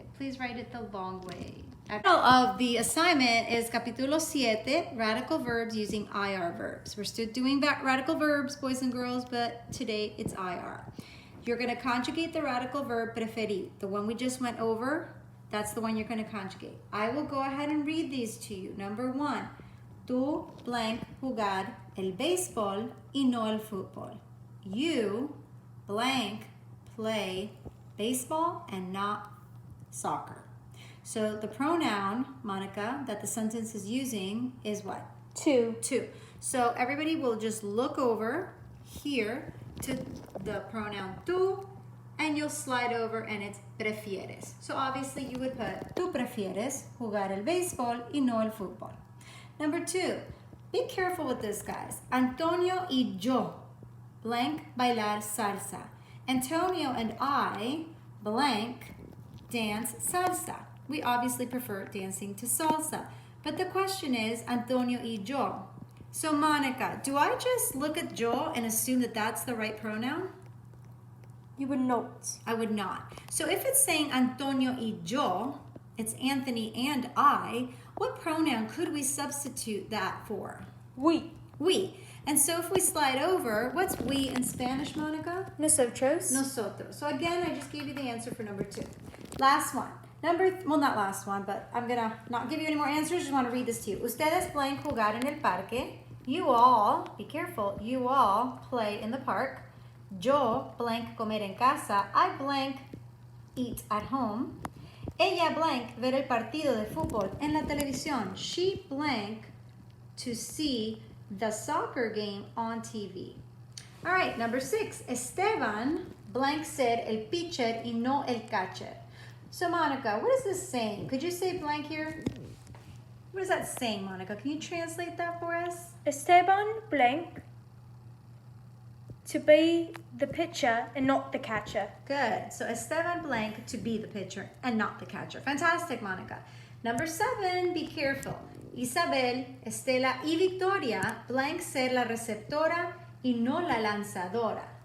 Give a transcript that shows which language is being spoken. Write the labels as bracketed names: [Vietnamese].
[English] Please write it the long way. The title of the assignment is Capítulo 7, Radical Verbs using IR verbs. We're still doing radical verbs, boys and girls, but today it's IR. You're going to conjugate the radical verb preferir. The one we just went over, that's the one you're going to conjugate. I will go ahead and read these to you. Number 1, [Spanish] tú blank jugar el béisbol y no el fútbol. [English] You blank play baseball and not soccer. So the pronoun, Monica, that the sentence is using is what? Two. So everybody will just look over here to the pronoun tú, and you'll slide over and it's prefieres. So obviously you would put [Spanish] tú prefieres jugar el béisbol y no el fútbol. [English] Number 2, be careful with this, guys. [Spanish] Antonio y yo blank bailar salsa. [English] Antonio and I blank dance salsa. We obviously prefer dancing to salsa. But the question is, [Spanish] Antonio y yo. [English] So Monica, do I just look at yo and assume that that's the right pronoun? You would not. I would not. So if it's saying [Spanish] Antonio y yo, [English] it's Anthony and I, what pronoun could we substitute that for? We. We. And so if we slide over, what's we in Spanish, Monica? [Spanish] Nosotros. Nosotros. [English] So again, I just gave you the answer for number 2. Last one. Well, not last one, but I'm going to not give you any more answers. Just want to read this to you. [Spanish] Ustedes blank jugar en el parque. [English] You all, be careful, you all play in the park. [Spanish] Yo blank comer en casa. [English] I blank eat at home. [Spanish] Ella blank ver el partido de fútbol en la televisión. [English] She blank to see the soccer game on TV. All right, number 6. [Spanish] Esteban blank ser el pitcher y no el catcher. [English] So Monica, what is this saying? Could you say blank here? What is that saying, Monica? Can you translate that for us? Esteban blank to be the pitcher and not the catcher. Good. So Esteban blank to be the pitcher and not the catcher. Fantastic, Monica. Number 7, be careful. [Spanish] Isabel, Estela y Victoria blank ser la receptora y no la lanzadora.